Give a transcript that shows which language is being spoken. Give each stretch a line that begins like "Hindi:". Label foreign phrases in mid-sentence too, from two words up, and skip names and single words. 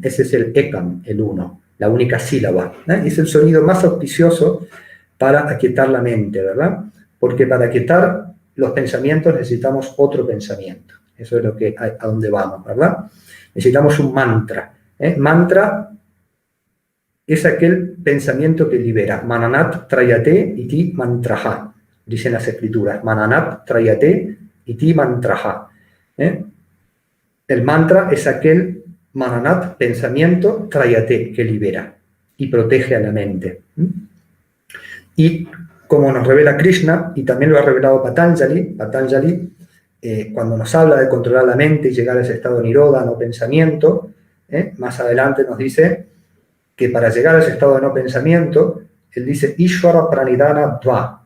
Spanish: Ese es el Ekam, el uno, la única sílaba. Es el sonido más auspicioso para aquietar la mente, ¿verdad? Porque para quitar los pensamientos necesitamos otro pensamiento. Eso es lo que, a donde vamos, ¿verdad? Necesitamos un mantra. Mantra es aquel pensamiento que libera.
Sanskrit: Mananat trayate iti mantraha,
Spanish: dicen las escrituras.
Sanskrit: Mananat trayate iti mantraha.
Spanish: El mantra es aquel mananat, pensamiento, trayate, que libera y protege a la mente. Y como nos revela Krishna, y también lo ha revelado Patanjali, cuando nos habla de controlar la mente y llegar a ese estado de nirodha, no pensamiento, más adelante nos dice que para llegar a ese estado de no pensamiento, él dice
Sanskrit: Ishvara Pranidhana Dva.